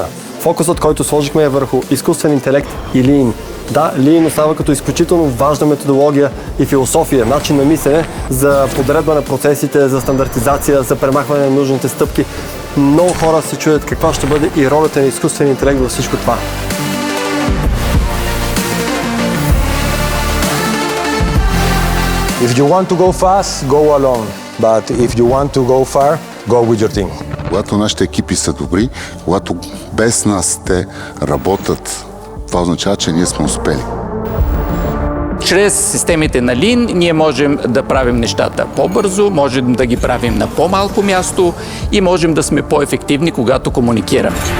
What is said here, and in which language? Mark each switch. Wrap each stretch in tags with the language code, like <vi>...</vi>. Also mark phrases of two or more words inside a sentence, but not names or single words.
<bg>Фокусът, който сложихме е върху изкуствен интелект и Lean. Да, Lean остава като изключително важна методология и философия, начин на мислене за подредба на процесите, за стандартизация, за премахване на нужните стъпки. Много хора се чудят каква ще бъде и ролята на изкуствен интелект във всичко това.</bg> <en>If you want to go fast, go alone. But if you want to go far, go with your team.</en> <bg>Когато нашите екипи са добри, когато без нас те работят, това означава, че ние сме успели. Чрез системите на Lean ние можем да правим нещата по-бързо, можем да ги правим на по-малко място и можем да сме по-ефективни, когато комуникираме.</bg>